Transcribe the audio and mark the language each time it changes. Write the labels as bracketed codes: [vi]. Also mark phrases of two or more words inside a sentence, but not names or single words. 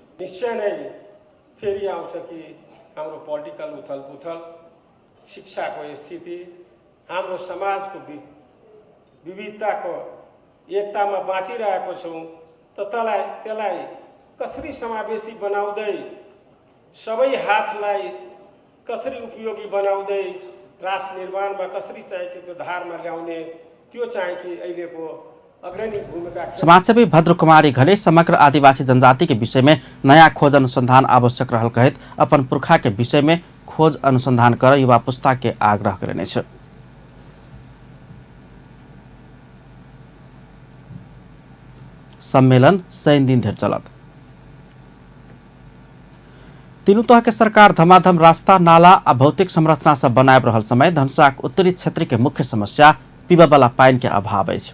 [ne] निश्चय नै फेरि आउँछ कि हाम्रो पोलिटिकल उथलपुथल, शिक्षाको स्थिति, हाम्रो समाजको विविधताको एकतामा बाँचिरहेको छौँ, त त्यसलाई कसरी समावेशी बनाउँदै, सबै हातलाई कसरी उपयोगी बनाउँदै राष्ट्र निर्माणमा कसरी चाहिँ कि त्यो धारमा ल्याउने, त्यो चाहिँ कि अहिलेको अग्रणी भूमिका। [mai] समाजसेवी भद्र कुमारी घले समग्र आदिवासी जनजाति के विषय में नया खोज अनुसंधान आवश्यक रहल कहित अपन पुरखा के विषय में खोज अनुसंधान कर युवा पुस्ता के आग्रह करने छ। सम्मेलन 100 दिन धरि चलत। तीनू तह के सरकार धमाधम रास्ता, नाला आ भौतिक संरचना सब बनाए रहल समय धनुषाक उत्तरी क्षेत्र के मुख्य समस्या पीबा वाला पानी के अभाव अछि।